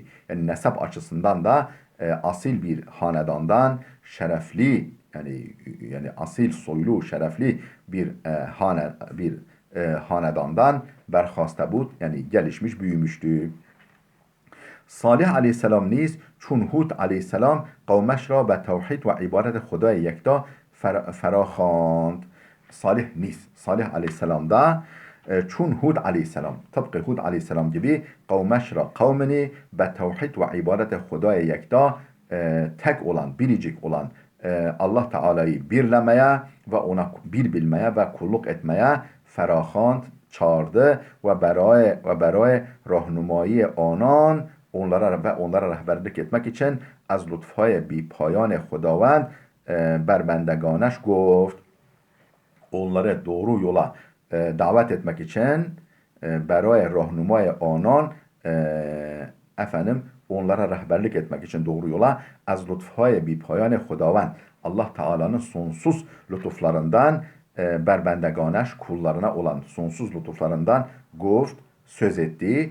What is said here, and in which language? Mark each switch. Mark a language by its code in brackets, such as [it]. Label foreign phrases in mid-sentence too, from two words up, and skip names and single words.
[tr] Yani nesep açısından da asil bir hanedandan şerefli, yani asil soylu şerefli bir hanedandan [fa] برخاسته بود, [tr] yani gelişmiş, büyümüştü. [fa] Salih aleyhisselam نیز چون هود aleyhisselam قومش را به توحید و عبادت خدای یکتا فراخواند. [tr] Salih aleyhisselam da [fa] چون هود علیه‌السلام, [tr] tıpkı Hud aleyhisselam gibi kavmini [fa] به توحید و عبادت خدای یکتا, [tr] tek olan, biricik olan Allah Teala'yı birlemeye ve ona bir bilmeye ve kulluk etmeye ferahand, çağırdı ve [fa] برای راهنمایی آنان, [tr] onlara rehberlik etmek için [fa] از لطف‌های بی‌پایان خداوند بر بندگانش گفت. [tr] Onları doğru yola davet etmek için [fa] برای راهنمایی آنان, [tr] efendim onlara rehberlik etmek için doğru yola [fa] از لطف‌های بی‌پایان خداوند, [tr] Allah Teala'nın sonsuz lütuflarından berbendegâneš, kullarına olan sonsuz lütuflarından söz etti.